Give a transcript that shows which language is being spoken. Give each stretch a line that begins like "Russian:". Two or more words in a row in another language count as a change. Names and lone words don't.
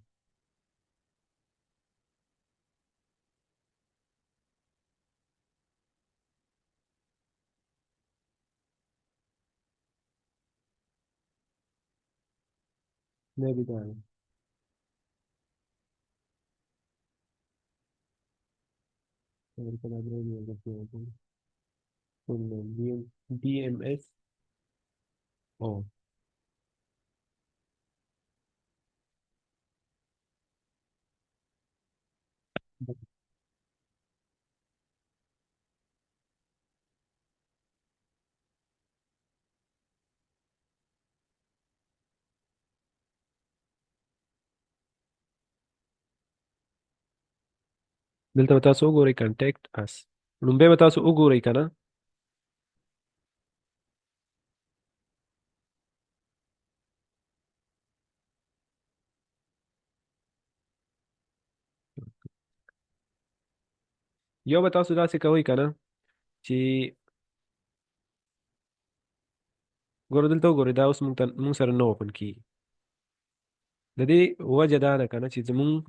Pashto: maybe دا دلته دا درې دی
English: full name
Pashto: DMS او دلته به تاسو وګورئ
English: contact us
Pashto: لومبه به تاسو وګورئ کنه یو به تاسو داسې کوئ کنه چې ګوره دلته وګورئ دا اوس موږ سره نه اوپن کیږي د دې وجه دا ده کنه چې زموږ